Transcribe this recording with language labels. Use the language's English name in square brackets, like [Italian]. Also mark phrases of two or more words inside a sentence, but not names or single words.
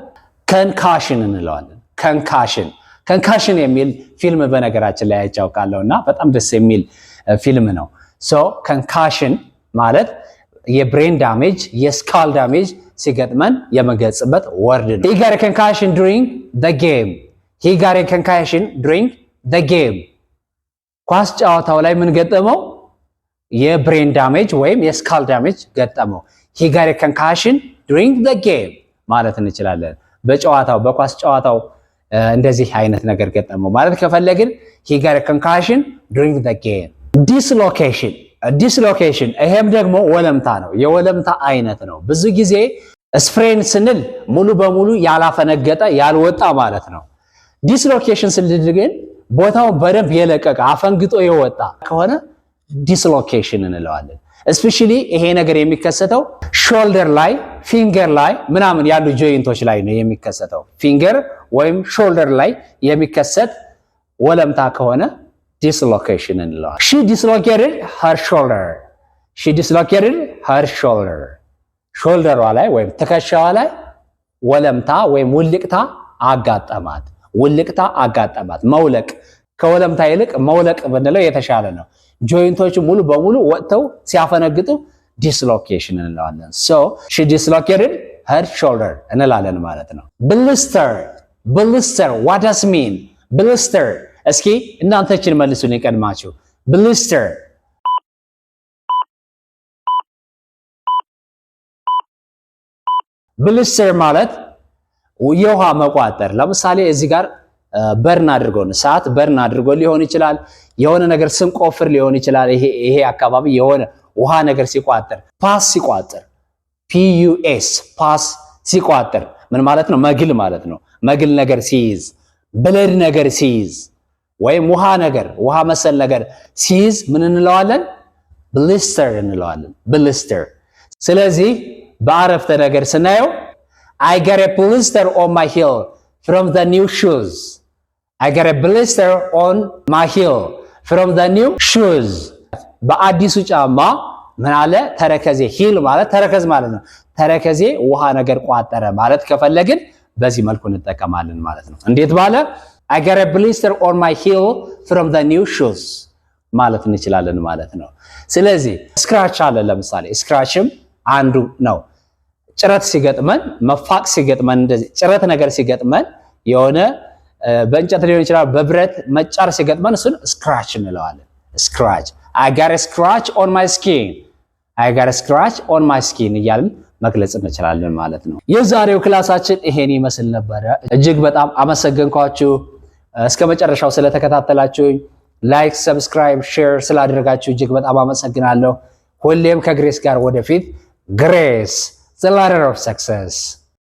[Amharic] Concussion እንለዋለን። Concussion. Concussion የሚል ፊልም በነገራችን ላይ አይቻውቃለሁና በጣም ደስ የሚል ፊልም ነው። ሶ Concussion ማለት የብሬን ዳሜጅ የስካል ዳሜጅ ሲገጥመን የመገጽበት ወርድ ነው። [English] He got a concussion during the game. He got a concussion during the game. [Amharic] ኳስ ጨዋታው ላይ ምን ገጠመው? የብሬን ዳሜጅ ወይም የስካል ዳሜጅ ገጠመው። [English] He got a concussion during the game [Amharic] ማለት እንችላለን። በጨዋታው በኳስ ጨዋታው እንደዚህ አይነት ነገር ገጠመው ማለት ከፈለግን [English] he got a concussion during the game. [Amharic] Dislocation. Dislocation ይሄም ደግሞ ወለምታ ነው። የወለምታ አይነት ነው። ብዙ ጊዜ ስፕሬን ስንል ሙሉ በሙሉ ያላፈነገጠ ያልወጣ ማለት ነው። ዲስሎኬሽን ስንል ግን ቦታው በደንብ የለቀቀ አፈንግጦ የወጣ ከሆነ ዲስሎኬሽን እንለዋለን። እስፔሻሊ ይሄ ነገር የሚከሰተው ሾልደር ላይ ፊንገር ላይ ምናምን ያሉ ጆይንቶች ላይ ነው የሚከሰተው። ፊንገር ወይም ሾልደር ላይ የሚከሰት ወለምታ ከሆነ dislocation እንለዋለን። [English] She dislocated her shoulder. She dislocated her shoulder. [Amharic] ሾልደሯ ላይ ወይም ትከሻዋ ላይ ወለምታ ወይም ውልቅታ አጋጠማት። ውልቅታ አጋጠማት። መውለቅ ከወለምታ ይልቅ መውለቅ ብንለው የተሻለ ነው። ጆይንቶቹ ሙሉ በሙሉ ወጥተው ሲያፈነግጡ dislocation እንለዋለን። [English] So she dislocated her shoulder [Amharic] እንላለን ማለት ነው። Blister. [English] Blister. What does it mean? Blister. [Amharic] እስኪ እናንተችን መልሱን ይቀድማችሁ። Blister. Blister ማለት የውሃ መቋጠር። ለምሳሌ እዚህ ጋር በርን አድርጎን ሰዓት በርን አድርጎ ሊሆን ይችላል። የሆነ ነገር ስንቆፍር ሊሆን ይችላል። ይሄ አካባቢ የሆነ ውሃ ነገር ሲቋጠር፣ ፓስ ሲቋጠር፣ PUS ፓስ ሲቋጠር ምን ማለት ነው? መግል ማለት ነው። መግል ነገር ሲይዝ፣ ብለድ ነገር ሲይዝ ወይም ውሃ ነገር ውሃ መሰል ነገር ሲይዝ ምን እንለዋለን? Blister እንለዋለን። Blister። ስለዚህ በአረፍተ ነገር ስናየው [English] I got a blister on my heel from the new shoes. I got a blister on my heel from the new shoes. [Amharic] በአዲሱ ጫማ ምን አለ? ተረከዜ። ሂል ማለት ተረከዝ ማለት ነው። ተረከዜ ውሃ ነገር ቋጠረ ማለት ከፈለግን በዚህ መልኩ እንጠቀማለን ማለት ነው። እንዴት ባለ [English] I got a blister on my heel from the new shoes [Amharic] ማለት እንችላለን ማለት ነው። ስለዚህ ስክራች አለ። ለምሳሌ ስክራችም አንዱ ነው። ጭረት ሲገጥመን መፋቅ ሲገጥመን እንደዚህ ጭረት ነገር ሲገጥመን የሆነ በእንጨት ሊሆን ይችላል በብረት መጫር ሲገጥመን እሱን ስክራች እንለዋለን። ስክራች [English] I got a scratch on my skin. I got a scratch on my skin [Amharic] እያልን መግለጽ እንችላለን ማለት ነው። የዛሬው ክላሳችን ይሄን ይመስል ነበረ። እጅግ በጣም አመሰግንኳችሁ እስከ መጨረሻው ስለተከታተላችሁኝ። [English] like, subscribe, share [Amharic] ስላደረጋችሁ እጅግ በጣም አመሰግናለሁ። ሁሌም ከግሬስ ጋር ወደፊት። ግሬስ [English] the ladder of success.